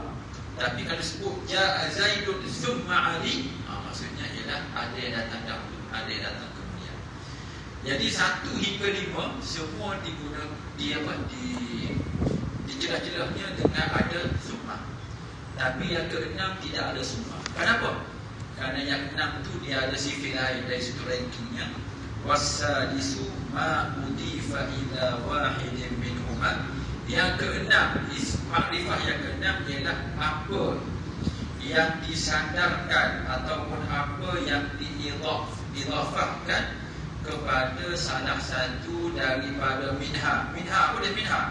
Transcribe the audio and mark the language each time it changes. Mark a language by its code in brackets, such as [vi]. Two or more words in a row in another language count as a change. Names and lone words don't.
[ms] Tapi kalau sebut [ar] جاء زيد ثم علي, [ms] maksudnya ialah ada yang datang dahulu, ada yang datang kemudian. Jadi 1 hingga 5 semua diguna dijelas-jelasnya dengan ada summa. Tapi yang ke-6 tidak ada summa. Kenapa? Kerana yang 6 tu dia ada sifat lain dari situ rankingnya. [ar] والسادس ما أضيف إلى واحد منهما. [ms] Yang ke-6, makrifah yang ke-6 ialah apa yang disandarkan ataupun apa yang diidhafahkan kepada salah satu daripada minha. Minha apa dia minha?